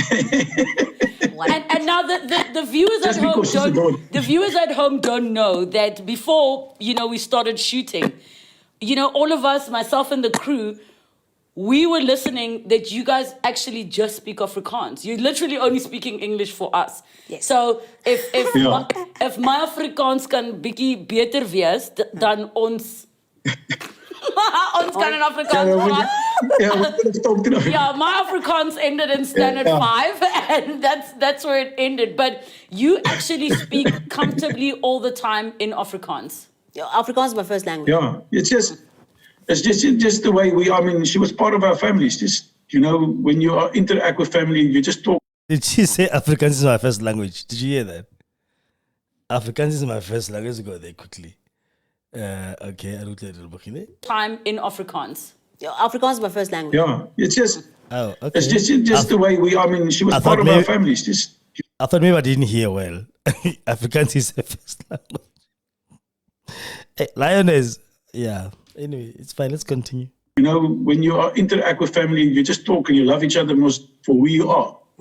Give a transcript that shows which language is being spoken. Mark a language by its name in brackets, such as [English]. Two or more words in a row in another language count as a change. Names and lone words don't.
[English] And now the viewers at home don't know that before we started shooting, all of us, myself and the crew, we were listening that you guys actually just speak Afrikaans. You're literally only speaking English for us. Yes. So if my [Afrikaans] Afrikaans kan bietjie beter wees dan ons ons kan in Afrikaans praat. [English] Yeah, my Afrikaans ended in standard 5, and that's where it ended. But you actually speak comfortably all the time in Afrikaans. Afrikaans is my first language. Yeah, it's just the way we. She was part of our family. It's just when you interact with family, you just talk. Did she say Afrikaans is my first language? Did you hear that? Afrikaans is my first language. Go there quickly. Okay, I looked at it. Time in Afrikaans. Afrikaans is my first language. Yeah, it's just. Oh, okay. It's just the way we. She was part of our family. It's just. I thought maybe I didn't hear well. Afrikaans is her first language. Hey, Lioness. Yeah. Anyway, it's fine. Let's continue. When you interact with family, you just talk and you love each other most for who you are.